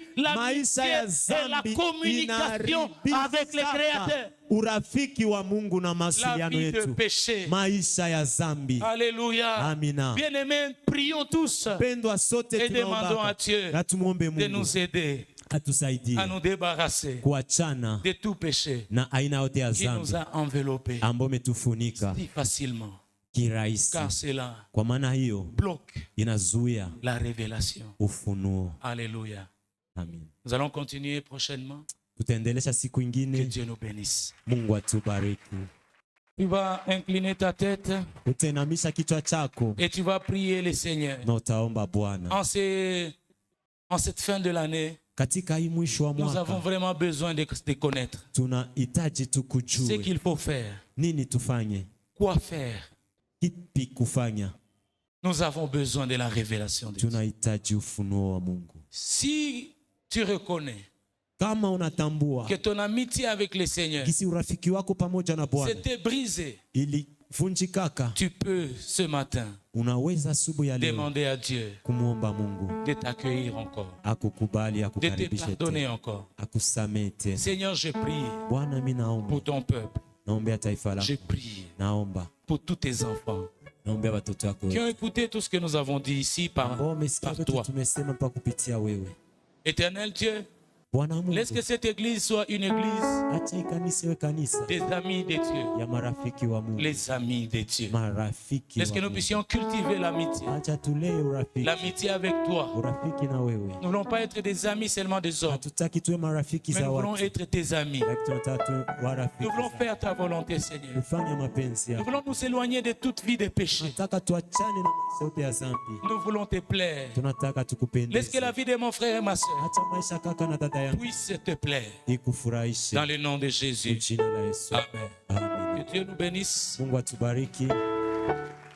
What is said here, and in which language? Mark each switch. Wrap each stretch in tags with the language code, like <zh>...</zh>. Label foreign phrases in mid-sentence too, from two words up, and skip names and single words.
<sw>Maisha</sw> <fr>l'amitié</fr> <sw>ya</sw> <fr>et la</fr> <sw>dhambi</sw> <fr>communication avec le</fr> <sw>inaribisha</sw> <fr>Créateur.</fr> <sw>urafiki wa Mungu na</sw> <fr>La</fr> <sw>mawasiliano</sw> <fr>vie de</fr> <sw>yetu.</sw> <fr>péché.</fr> <sw>Maisha ya dhambi.</sw> <fr>Alléluia.</fr> <sw>Amina.</sw> <fr>Bien-aimés, prions tous</fr> <sw>Pendwa sote</sw> <fr>et demandons à</fr> <sw>tunaomba</sw> <fr>Dieu</fr> <sw>na tumuombe</sw> <fr>de</fr> <sw>Mungu</sw> <fr>nous aider</fr> <sw>atusaidie</sw> <fr>à nous débarrasser</fr> <sw>kuachana</sw> <fr>de tout péché</fr> <sw>na aina yote ya</sw> <fr>qui nous</fr> <sw>dhambi</sw> <fr>a enveloppés</fr> <sw>ambayo umetufunika</sw> <fr>si facilement,</fr> <sw>kirahisi.</sw> <fr>car cela</fr> <sw>Kwa maana hiyo</sw> <fr>bloque</fr> <sw>inazuia</sw> <fr>la révélation.</fr> <sw>ufunuo.</sw> <fr>Alléluia.</fr> <sw>Amin.</sw> <fr>Nous allons continuer prochainement.</fr> <sw>Tutaendelesha siku</sw> <fr>Que</fr> <sw>ingine.</sw> <fr>Dieu nous bénisse.</fr> <sw>Mungu atubariki.</sw> <fr>Tu vas incliner ta tête</fr> <sw>Utainamisha kichwa chako</sw> <fr>et tu vas prier le Seigneur.</fr> <sw>na utaomba Bwana.</sw> <fr>En cette fin de l'année,</fr> <sw>Katika hii mwisho wa</sw> <fr>nous avons</fr> <sw>mwaka</sw> <fr>vraiment besoin de connaître</fr> <sw>tunahitaji tu</sw> <fr>ce</fr> <sw>kujue</sw> <fr>qu'il faut faire,</fr> <sw>nini tufanye,</sw> <fr>quoi faire.</fr> <sw>kipi kufanya.</sw> <fr>Nous avons besoin de la révélation de Dieu.</fr> <sw>Tunahitaji ufunuo wa Mungu.</sw> <fr>Si tu reconnais</fr> <sw>Kama unatambua</sw> <fr>que ton amitié avec le Seigneur</fr> <sw>kisi urafiki wako pamoja na Bwana</sw> <fr>s'était brisé,</fr> <sw>ilivunjikaka,</sw> <fr>tu peux ce matin</fr> <sw>unaweza asubuhi ya leo</sw> <fr>demander à Dieu</fr> <sw>kumwomba Mungu</sw> <fr>de t'accueillir encore,</fr> <sw>akukubali,</sw> <fr>de te</fr> <sw>akukaribishe</sw> <fr>pardonner</fr> <sw>tena,</sw> <fr>encore.</fr> <sw>akusamehe tena.</sw> <fr>Seigneur, je prie</fr> <sw>Bwana, mimi naomba,</sw> <fr>pour ton peuple.</fr> <sw>naombea taifa</sw> <fr>Je</fr> <sw>lako,</sw> <fr>prie</fr> <sw>naomba,</sw> <fr>pour tous tes enfants</fr> <sw>naombea watoto wako</sw> <fr>qui ont écouté tout ce que nous avons dit ici</fr> <sw>ambao wamesikia</sw> <fr>par</fr> <sw>vitu</sw> <fr>toi.</fr> <sw>tumesema mpaka kupitia wewe.</sw> <fr>Éternel Dieu,</fr> <sw>Bwana Mungu,</sw> <fr>Laisse que cette église soit une église</fr> <sw>acha hii kanisa iwe kanisa</sw> <fr>des amis de Dieu.</fr> <sw>ya marafiki wa Mungu.</sw> <fr>Les amis de Dieu.</fr> <sw>Marafiki</sw> <fr>Laisse que</fr> <sw>wa</sw> <fr>nous</fr> <sw>Mungu.</sw> <fr>puissions cultiver l'amitié.</fr> <sw>Acha tulee urafiki.</sw> <fr>L'amitié avec toi.</fr> <sw>Urafiki na wewe.</sw> <fr>Nous ne voulons pas être des amis seulement des hommes,</fr> <sw>Hatutaki tuwe marafiki</sw> <fr>mais</fr> <sw>za</sw> <fr>nous voulons</fr> <sw>watu.</sw> <fr>être tes amis.</fr> <sw>Lakini tunataka tuwe warafiki.</sw> <fr>Nous voulons</fr> <sw>za-</sw> <fr>faire ta volonté, Seigneur.</fr> <sw>Kufanya mapenzi</sw> <fr>Nous</fr> <sw>yako.</sw> <fr>voulons nous éloigner de toute vie de péché.</fr> <sw>Tunataka tuachane na maisha yote ya dhambi.</sw> <fr>Nous voulons te plaire.</fr> <sw>Tunataka</sw> <fr>Laisse que</fr> <sw>tukupendeze.</sw> <fr>la vie de mon frère et ma soeur</fr> <sw>Acha maisha kaka na dada yangu</sw> <fr>puisse te plaire.</fr> <sw>ikufurahishe.</sw> <fr>Dans le nom de Jésus.</fr> <sw>Kwa jina la Yesu.</sw> <fr>Amen.</fr> <sw>Amen.</sw> <fr>Que Dieu nous bénisse.</fr> <sw>Mungu atubariki.</sw>